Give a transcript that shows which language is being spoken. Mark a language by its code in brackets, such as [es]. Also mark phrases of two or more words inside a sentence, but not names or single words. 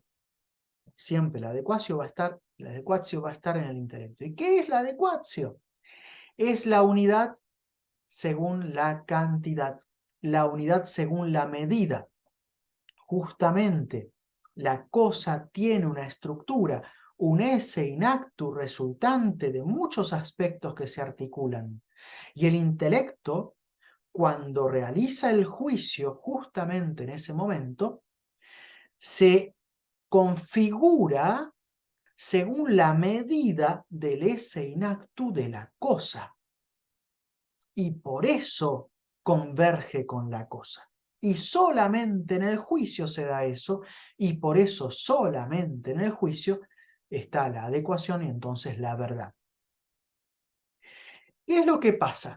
[es] Siempre la adecuatio va a estar en el intelecto. ¿Y qué es la adecuatio? Es la unidad según la cantidad, la unidad según la medida. Justamente, la cosa tiene una estructura, un [la] esse in actu [es] resultante de muchos aspectos que se articulan. Y el intelecto, cuando realiza el juicio justamente en ese momento, se configura según la medida del [la] esse in actu [es] de la cosa. Y por eso converge con la cosa. Y solamente en el juicio se da eso, y por eso solamente en el juicio está la adecuación y entonces la verdad. ¿Qué es lo que pasa?